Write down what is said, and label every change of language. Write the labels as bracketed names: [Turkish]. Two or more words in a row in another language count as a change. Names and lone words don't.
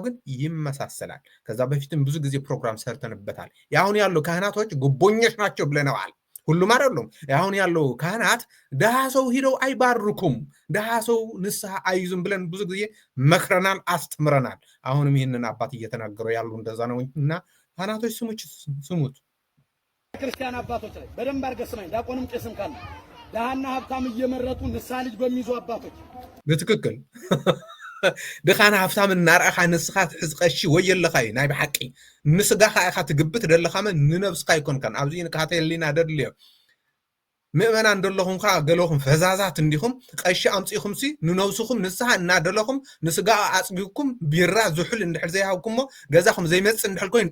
[Amharic] ግን ይመሳሰላል። ከዛ በፊትም ብዙ ጊዜ ፕሮግራም ሰርተንበታል። አሁን ያለው ካህናቶች ጉቦኞች ናቸው ብለናል። ሁሉም አይደሉም። አሁን ያለው ካህናት ደሃ ሰው ሂደው አይባርኩም፣ ደሃ ሰው ንስሐ አይዙም ብለን ብዙ ጊዜ መክረናል፣ አስተምረናል። አሁንም ይህንን አባት እየተናገሩ ያሉ እንደዛ ነው እና ካህናቶች ስሙት። ክርስቲያን አባቶች ላይ በደንብ አድርገህ ስማኝ። ዲያቆንም ቄስም ካለ ደሃና ሀብታም እየመረጡ ንስሐ ልጅ በሚይዙ አባቶች [Tigrinya] በትክክል ድኻና ሃብታም እናርአኻ ንስኻ ትሕዝ ቀሺ ወየለኻ እዩ ናይ ብሓቂ ንስጋኻ ኢኻ ትግብት ደለኻመ ንነብስካ ይኮንከን። ኣብዚ ንካተ ህሊና ደድልዮ ምእመናን ደለኹም ካ ገለኹም ፈዛዛት እንዲኹም ቀሺ ኣምፂኹም ሲ ንነብስኹም ንስሓ እናደለኹም ንስጋ ኣፅጊኩም ቢራ ዝሑል እንድሕር ዘይሃብኩሞ ገዛኹም ዘይመፅእ እንድሕር ኮይኑ